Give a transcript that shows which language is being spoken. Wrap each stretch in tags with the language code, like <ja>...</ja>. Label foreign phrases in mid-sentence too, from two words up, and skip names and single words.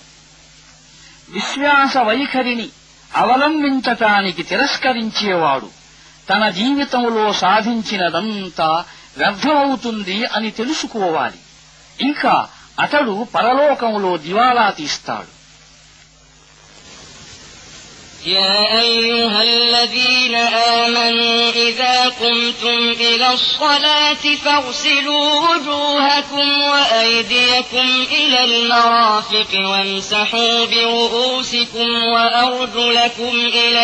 <te>విశ్వాస వైఖరిని అవలంబించటానికి తిరస్కరించేవాడు తన జీవితంలో సాధించినదంతా వ్యర్థమవుతుంది అని తెలుసుకోవాలి. ఇంకా అతడు పరలోకంలో దివాలా తీస్తాడు.</te> <ar>يا أيها الذين آمنوا إذا قمتم إلى الصلاة فاغسلوا وجوهكم وأيديكم إلى المرافق وامسحوا برؤوسكم وأرجلكم إلى</ar>